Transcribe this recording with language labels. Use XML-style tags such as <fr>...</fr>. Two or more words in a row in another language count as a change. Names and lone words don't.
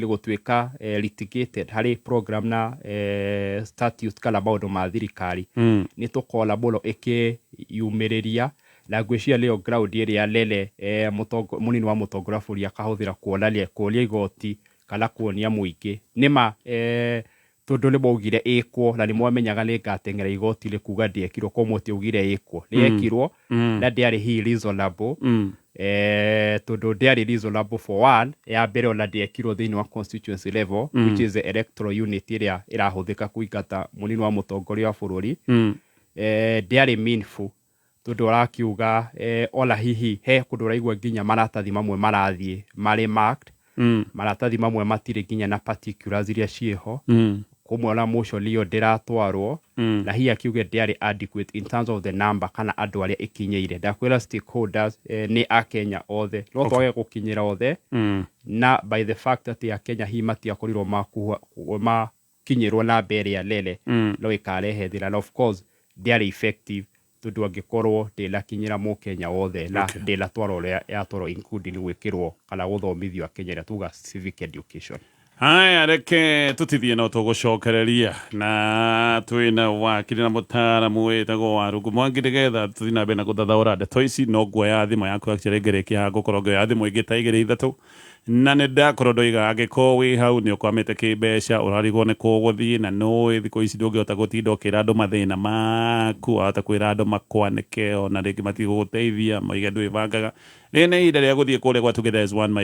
<ki>gũtuĩka litigated harĩ program na statute kana maũndũ ma thirikari nĩ tũkona mũno ĩkĩyumĩrĩria na ngwĩciria nĩyo ground ĩrĩa nene mũnini wa mũtongoria bũrũri akahũthĩra kuonia igoti kana kuonia mũingĩ nĩma tondũ nĩ maugire ĩkwo na nĩ mwamenyaga nĩ ngateng'era igoti nĩ kuga ndĩekirwo kwa mũtĩ ugire ĩkwo nĩ yekirwo na ndĩarĩ hi reasonable tondũ ndĩarĩ</ki> <en>reasonable for one</en> <ki>ya mbere ona ndĩekirwo thĩinĩ wa</ki> <en>constituency level which is the electoral unit</en> <ki>ĩrĩa ĩrahũthĩka kũingata mũnini wa mũtongoria wa bũrũri ndĩarĩ meaningful tondũ ũrakiuga ona hihi he kũndũ ũraigua nginya maratathi mamwe marathiĩ marĩ marked maratathi mamwe matirĩ nginya na particulars iria ciĩho kumwe na motion ĩyo ndĩratwarwo na hihi akiuge ndĩarĩ adequate</ki> <en>in terms of the number</en> <ki>kana andũ arĩa ikinyĩire ndakwĩra stakeholders nĩ Akenya othe no twage gũkinyĩra othe na</ki> <en>by the fact</en> <ki>atĩ Akenya hihi matiakorirwo makinyĩrwo na mbere ya lele no ĩkarehe thĩna na</ki> <en>of course</en> <ki>ndĩarĩ effective tondũ angĩkorwo ndĩnakinyĩra mũkenya wothe na ndĩnatwarwo ũrĩa yatwarwo including gwĩkĩrwo kana gũthomithio Akenya ĩrĩa tuga</ki> <en>civic education.</en> <ki>Haya reke tutithie no tugucokereria na twina wakiri na mutaaramu wetagwo Warungu Mwangi nigetha tuthina bena guthathaura ndeto ici no nguoya thimo yaku akiregerekia gukorwo ya thimo ingita igiri ithatu na nĩ ndakorwo ndoiga angĩkorwo wĩ hau nĩ ũkwamĩte kĩmbeca ũrarigwo nĩ kũgũthiĩ na nũĩ thikũ ici ndũngĩhota gũtinda ũkĩra andũ mathĩna maku wahota kwĩra andũ makwanĩke ona rĩngĩ matigũgũteithia moige ndwĩbangaga rĩrĩ nĩ ihinda rĩa gũthiĩ kũrĩa gwa Together as One</ki>